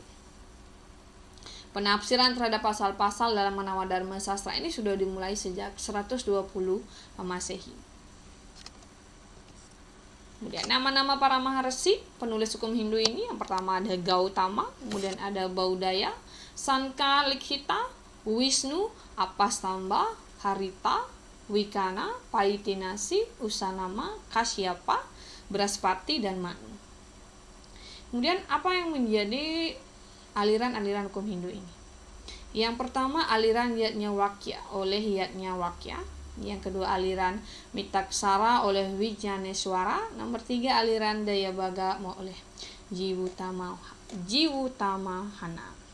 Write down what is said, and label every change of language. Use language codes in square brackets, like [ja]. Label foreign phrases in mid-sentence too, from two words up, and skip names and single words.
[id] Penafsiran terhadap pasal-pasal dalam Manawa Dharma Sastra ini sudah dimulai sejak 120 Masehi. Kemudian nama-nama para maharsi penulis hukum Hindu ini, yang pertama ada Gautama, kemudian ada Baudaya, Sanka Likhita, Wisnu, Apastamba, Harita, Wikana, Paitinasi, Usanama, Kasyapa, Braspati, dan Manu. Kemudian apa yang menjadi aliran-aliran hukum Hindu ini? Yang pertama aliran Yajnavalkya oleh Yajnavalkya. Yang kedua aliran Mitaksara oleh Wijnaneswara. Nomor 3 aliran Dayabhaga oleh Jivutamahana.